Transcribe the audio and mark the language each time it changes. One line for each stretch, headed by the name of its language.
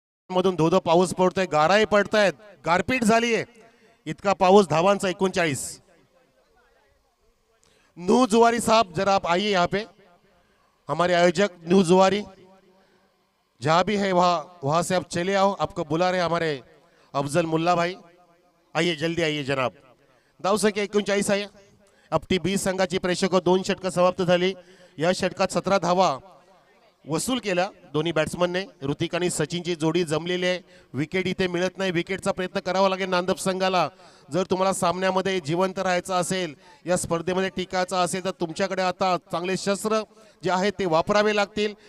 Marathi: मधून धोधो पाऊस पडतोय, गाराही पडतायत, गारपीट झालीये, इतका पाऊस. धावांचा 39.
Hindi: नू जुवारी साहब जरा आप आइए यहाँ पे, हमारे आयोजक नू जुवारी जहाँ भी है वहां से आप चले आओ, आपको बुला रहे हमारे अफजल मुल्ला भाई. आइए जल्दी आइए जनाब.
Marathi: धावसंख्या 39 आहे. आपटी 20 संघाची प्रेक्षक 2 षटकं समाप्त झाली. या षटकात 17 धावा वसूल केला दोन्ही बॅट्समनने. ऋतिक आणि सचिनची जोडी जमलेली आहे. विकेट इथे मिळत नाही, विकेटचा प्रयत्न करावा लागेल नांदप संघाला. जर तुम्हाला सामन्यामध्ये जिवंत राहायचं असेल, या स्पर्धेमध्ये टिकायचं असेल तर तुमच्याकडे आता चांगले शस्त्र जे आहेत ते वापरावे लागतील.